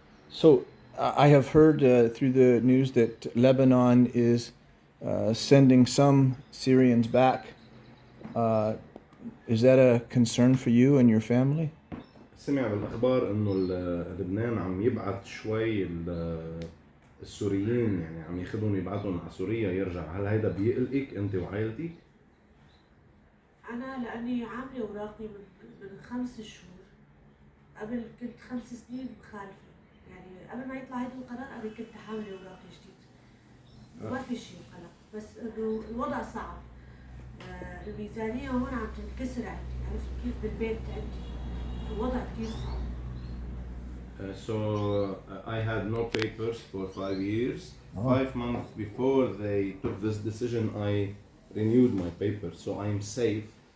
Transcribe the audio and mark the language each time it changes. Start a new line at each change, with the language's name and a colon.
English: So I have heard through the news that Lebanon is sending some Syrians back. Is that a concern for you and your family?
Arabic: سمع بالأخبار إنه لبنان عم يبعث شوي السوريين، يعني عم ياخذهم يبعثهم على سوريا يرجع. هل هيدا بيقلقك أنت وعائلتك؟ أنا لأني عاملة أوراقي من 5 شهور. قبل كنت 5 سنين مخالفة، يعني قبل ما يطلع هيدا القرار أنا كنت حاملة أوراقي جديد. ما في شيء قلق، بس إنه الوضع صعب. الميزانية هون عم تنكسر عندي، عرفت كيف بالبيت عندي الوضع كتير صعب.
English: So I had no papers for 5 years. 5 months before they took this decision, I renewed my papers, so I'm safe.